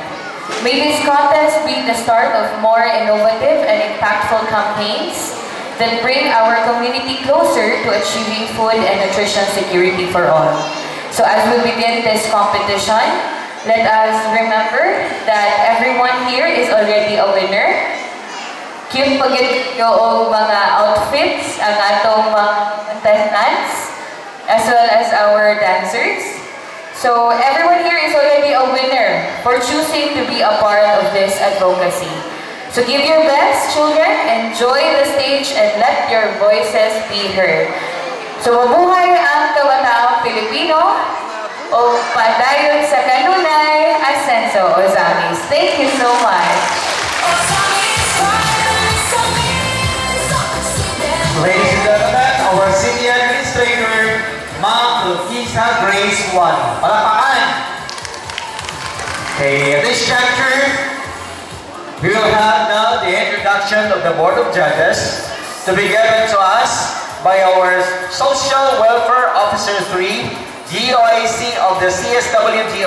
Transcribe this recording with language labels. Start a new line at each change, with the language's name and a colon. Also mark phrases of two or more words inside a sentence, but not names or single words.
English: May this contest be the start of more innovative and impactful campaigns that bring our community closer to achieving food and nutrition security for all. So as we begin this competition, let us remember that everyone here is already a winner.
Cebuano: Cute pagit yung mga outfits ang atong mga contestants
English: as well as our dancers. So everyone here is already a winner for choosing to be a part of this advocacy. So give your best, children, enjoy the stage, and let your voices be heard.
Filipino: So mabuhay ang kabataang Pilipino o
Cebuano: padayon sa kanunay,
Filipino: Asenso Ozamis.
English: Thank you so much. Ladies and gentlemen, our city administrator, Ma'am Lupisa Grace Juan. Palakpakan! Okay, at this juncture, we will have now the introduction of the Board of Judges to be given to us by our Social Welfare Officer 3, GOIC of the CSWGO.